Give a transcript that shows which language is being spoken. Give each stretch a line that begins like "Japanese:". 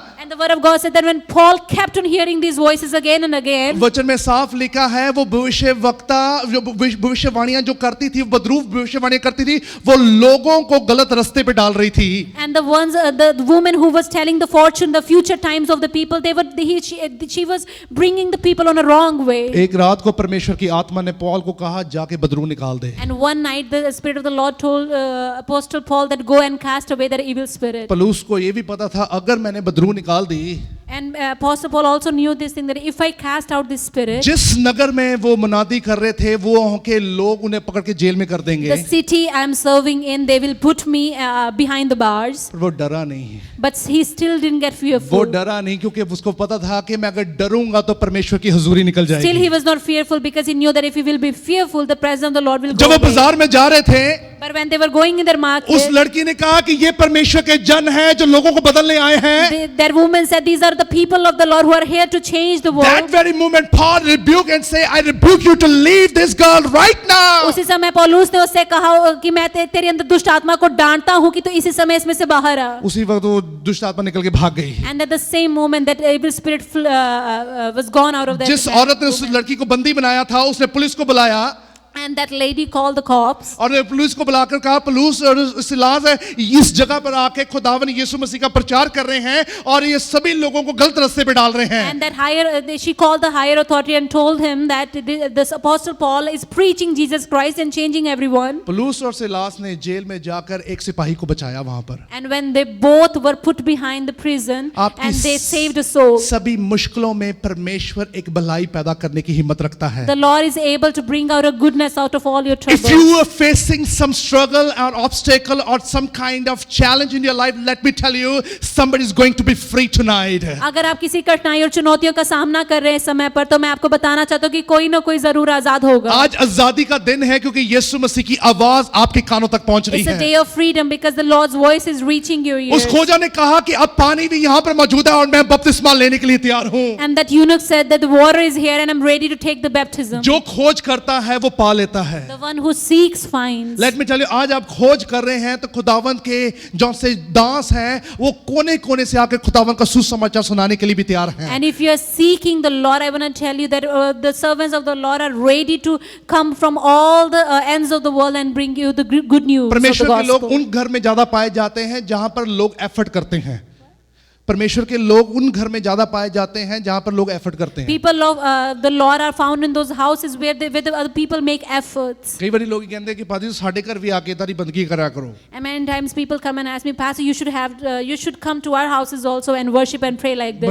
English: And the word of God said that when Paul kept on hearing these voices again and again,
Hindi: वचन में साफ लिखा है वो भविष्यवाणियां जो करती थी, बदरूफ भविष्यवाणियां करती थी, वो लोगों को गलत रास्ते पे डाल रही थी.
English: and the woman who was telling the fortune, the future times of the people, she was bringing the people on a wrong way.
Hindi: एक रात को परमेश्वर की आत्मा ने पौल को कहा जाके बदरू निकाल दे.
English: And one night the Spirit of the Lord told Apostle Paul that go and cast away that evil spirit.
Hindi: पौलुस को ये भी पता था अगर मैंने बदरू निकाल दी,
English: And Apostle Paul also knew this thing that if I cast out this spirit,
Hindi: जिस नगर में वो मुनादी कर रहे थे वो वहां के लोग उन्हें पकड़ के जेल में कर देंगे.
English: the city I am serving in, they will put me behind the bars.
Hindi: पर वो डरा नहीं.
English: But he still didn't get
Hindi: वो
English: fearful.
Hindi: डरा नहीं क्योंकि उसको पता था कि मैं अगर डरूंगा तो परमेश्वर की हुजूरी निकल
English: Still
Hindi: जाएगी.
English: he was not fearful because he knew that if he will be fearful, the presence of the Lord will
Hindi: जब
English: go
Hindi: वो
English: away.
Hindi: बाजार में जा रहे थे,
English: But when they were going in their
Hindi: उस
English: market,
Hindi: लड़की ने कहा कि ये परमेश्वर के जन हैं जो लोगों को बदलने आए हैं.
English: that woman said, these are the people of the Lord who are here to change the That world. very moment Paul rebuked and say, I rebuke you to leave this girl right now.
Hindi: उसी समय पौलुस ने उससे कहा कि मैं तेरे अंदर दुष्ट आत्मा को डांटता हूँ कि तू इसी समय इसमें से बाहर आ. उसी वक्त वो दुष्ट आत्मा निकल के भाग गई.
English: And at the same moment that evil spirit was gone out of that.
Hindi: जिस औरत ने उस लड़की को बंदी बनाया था उसने पुलिस को बुलाया
English: And that lady called the cops.
Hindi: और पुलिस को बुलाकर कहा पुलिस और सिलास है इस जगह पर आके खुदावन यीशु मसीह का प्रचार कर रहे हैं और ये सभी लोगों को गलत रास्ते पे डाल रहे हैं.
English: And that she called the higher authority and told him that this apostle Paul is preaching Jesus Christ and changing everyone.
Hindi: Police और सिलास ने जेल में जाकर एक सिपाही को बचाया वहां पर.
English: And when they both were put behind the prison
Hindi: आपकी
English: and they saved a soul.
Hindi: सभी मुश्किलों में परमेश्वर एक भलाई पैदा करने की हिम्मत रखता है.
English: The Lord is able to bring out a goodness out of all your troubles. If you are facing some struggle or obstacle or some kind of challenge in your life, let me tell you, somebody is going to be free tonight.
Hindi: अगर आप किसी कठिनाई और चुनौतियों का सामना कर रहे हैं समय पर, तो मैं आपको बताना चाहता हूँ कि कोई ना कोई जरूर आजाद होगा. आज आजादी का दिन है क्योंकि यीशु मसीह की आवाज आपके कानों तक पहुंच रही
English: It's a
Hindi: है.
English: day of freedom because the Lord's voice is reaching your ears.
Hindi: उस खोजा ने कहा कि अब पानी भी यहाँ पर मौजूद है और मैं बपतिस्मा लेने के लिए तैयार हूँ.
English: And that eunuch said that the water is here and I'm ready to take the baptism.
Hindi: जो खोज करता है वो पा लेता है.
English: The one who seeks finds. Let me tell you,
Hindi: आज आप खोज कर रहे हैं तो खुदावंत के जो से दास हैं वो कोने कोने से आकर खुदावंत का सुसमाचार सुनाने के लिए भी तैयार हैं.
English: And if you are seeking the Lord, I want to tell you that the servants of the Lord are ready to come from all the ends of the world and bring you the good news of the
Hindi: परमेश्वर के लोग
English: gospel.
Hindi: उन घर में ज्यादा पाए जाते हैं जहां पर लोग एफर्ट करते हैं. परमेश्वर के लोग उन घर में ज्यादा पाए जाते हैं जहां पर लोग एफर्ट करते हैं.
English: People of the Lord are found in those houses where the other people make efforts.
Hindi: कई बार लोग ये कहते हैं कि
Punjabi: पाजी साडे घर भी आके तारी बंदगी करा करो.
English: And many times people come and ask me, Pastor, you should come to our houses also and worship and pray like this.